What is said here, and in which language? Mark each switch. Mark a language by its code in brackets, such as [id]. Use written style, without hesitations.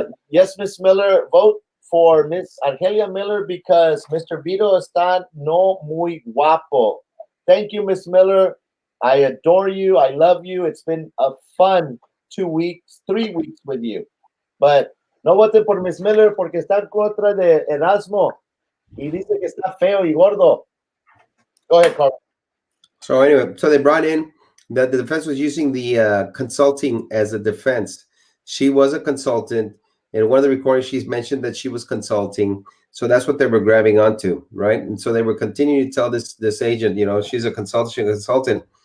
[en] Yes, Miss Miller, vote for Miss Argelia Miller because Mr. Vito [es] está no muy guapo. [en] Thank you, Miss Miller. I adore you. I love you. It's been a fun 3 weeks with you. But no vote [es] por Miss Miller porque está en contra de Erasmo y dice que está feo y gordo. [en] Go ahead, Carl. So anyway, so they brought in that the defense was using the consulting as a defense. She was a consultant. In one of the recordings, she's mentioned that she was consulting. So that's what they were grabbing onto, right? And so they were continuing to tell this agent, she's a consultant.